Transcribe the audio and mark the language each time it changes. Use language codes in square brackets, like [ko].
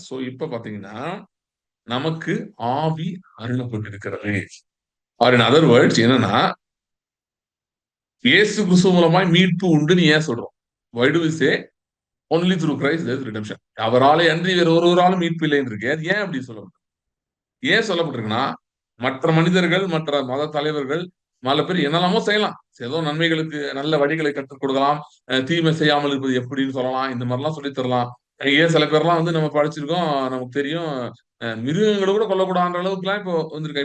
[ta] So இப்ப பாத்தீங்கன்னா நமக்கு ஆவி அருளப்பட்டிருக்கிறது. [en] or in other words [ta] என்னன்னா இயேசு கிறிஸ்து மூலமாய் மீட்பு உண்டுன்னு ஏன் சொல்றோம்? [en] why do we say only through Christ there is redemption? [ta] அவராலே அன்றி வேற ஒருவராலும் மீட்பு இல்லைன்னு இருக்கு. அது ஏன் அப்படி சொல்லப்பட்டிருக்கு? ஏன் சொல்லப்பட்டிருக்குன்னா மற்ற மனிதர்கள் மற்ற மத தலைவர்கள் பல பேர் என்னெல்லாமோ செய்யலாம். ஏதோ நன்மைகளுக்கு நல்ல வழிகளை கற்றுக் கொடுக்கலாம், தீமை செய்யாமல் இருப்பது எப்படின்னு சொல்லலாம், இந்த மாதிரிலாம் சொல்லித் தரலாம். ஏன் சில பேர்லாம் வந்து நம்ம படிச்சிருக்கோம், நமக்கு தெரியும், மிருகங்களை கூட கொல்லக்கூடாதுன்ற அளவுக்குலாம் இப்போ வந்திருக்கா.